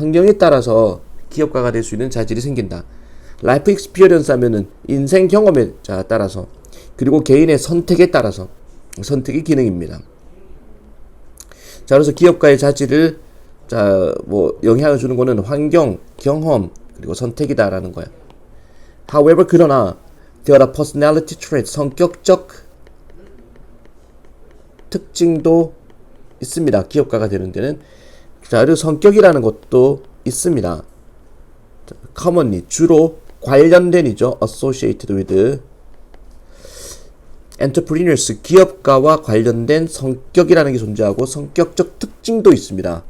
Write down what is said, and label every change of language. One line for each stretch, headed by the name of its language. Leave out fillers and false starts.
Korean: 환경에 따라서 기업가가 될 수 있는 자질이 생긴다.
English: 라이프 익스피리언스
Korean: 하면은 인생 경험에 따라서, 그리고 개인의 선택에 따라서, 선택이 기능입니다. 자, 그래서 기업가의 자질을, 자, 뭐 영향을 주는 거는 환경, 경험, 그리고 선택이다라는 거야.
English: However,
Korean: 그러나
English: there are personality traits,
Korean: 성격적 특징도 있습니다. 기업가가 되는 데는. 자, 그리고 성격이라는 것도 있습니다. commonly, 주로 관련된이죠.
English: associated with.
Korean: entrepreneurs, 기업가와 관련된 성격이라는 게 존재하고 성격적 특징도 있습니다.